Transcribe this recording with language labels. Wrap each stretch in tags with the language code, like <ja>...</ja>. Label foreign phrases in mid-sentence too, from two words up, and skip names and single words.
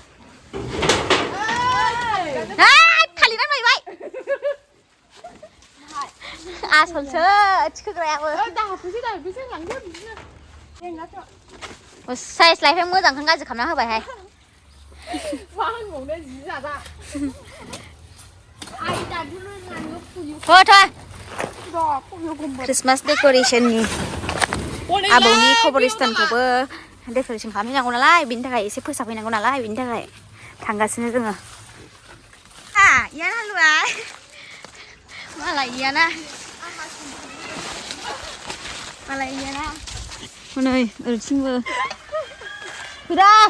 <brx>थालिरा फैबाय आसलसो थिखोग्रायाबो साइज लाइफाय मोजांखौनो गाज्रि खालामना होबायहाय मा होनबावनो जि जादा</brx> <en>Christmas decoration</en> <brx>ni Abouni खबरिस्तानखौबो decoration खालामहैनांगौ नालाय बिनि थाखाय एसे फोसाबहैनांगौ नालाय बिनि थाखाय थांगासिनो जोङो इयाना हालुआ मालाय इयाना नै ओरैथिंबो फैदा</brx>